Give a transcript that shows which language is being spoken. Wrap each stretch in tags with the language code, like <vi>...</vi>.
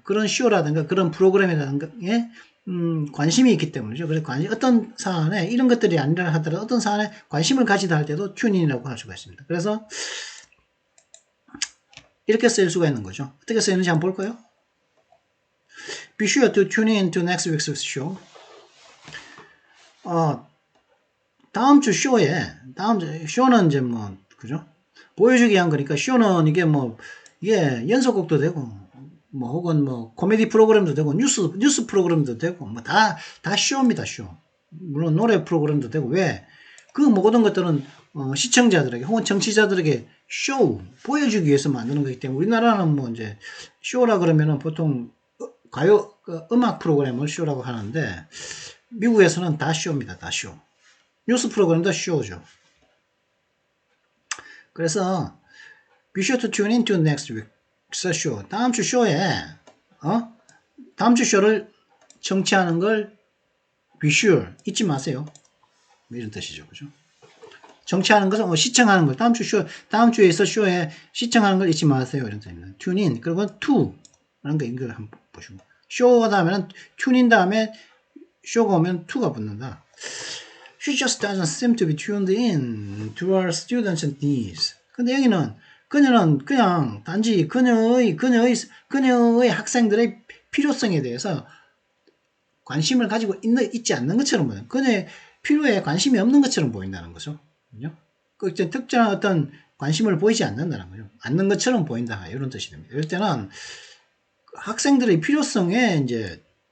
<ko>그런 쇼라든가 그런 프로그램이라든가 관심이 있기 때문이죠. 그래서 어떤 사안에 이런 것들이 아니라 하더라도 어떤 사안에 관심을 가지다 할 때도 튜닝이라고 할 수가 있습니다. 그래서 이렇게 쓰일 수가 있는 거죠. 어떻게 쓰이는지 한번 볼까요?</ko> <en>Be sure to tune in to next week's show.</en> <ko>다음 주 쇼에 쇼는 이제 그죠? 보여주기 위한 거니까 쇼는 이게 연속곡도 되고 혹은 코미디 프로그램도 되고 뉴스 프로그램도 되고 다 쇼입니다. 쇼. 물론 노래 프로그램도 되고 왜? 그 모든 것들은 시청자들에게 혹은 정치자들에게 쇼 보여주기 위해서 만드는 거기 때문에 우리나라는 이제 쇼라 그러면은 보통 가요 음악 프로그램을 쇼라고 하는데 미국에서는 다 쇼입니다. 다 쇼. 뉴스 프로그램도 쇼죠.</ko> <en>그래서 be sure to tune in to next week's show.</en> <ko>다음 주 쇼에 다음 주 쇼를 청취하는 걸 be sure 잊지 마세요. 이런 뜻이죠. 그죠? 청취하는 것은 시청하는 걸 다음 주에 있을 쇼에 시청하는 걸 잊지 마세요. 이런 뜻입니다. tune in 그리고 to 라는 거 이걸 한번 보시고 쇼가 다음에는 tune in 다음에 쇼가 오면 to가 붙는다.</ko> <en>She just doesn't seem to be tuned in to our students' needs.</en> <ko>근데 여기는 그녀는 그냥 단지 그녀의 학생들의 필요성에 대해서 관심을 가지고 있지 않는 것처럼 보여요. 그녀의 필요에 관심이 없는 것처럼 보인다는 거죠. 그죠? 그 특정한 어떤 관심을 보이지 않는다는 거죠. 않는 것처럼 보인다. 이런 뜻이 됩니다. 이럴 때는 학생들의 필요성에 이제</ko>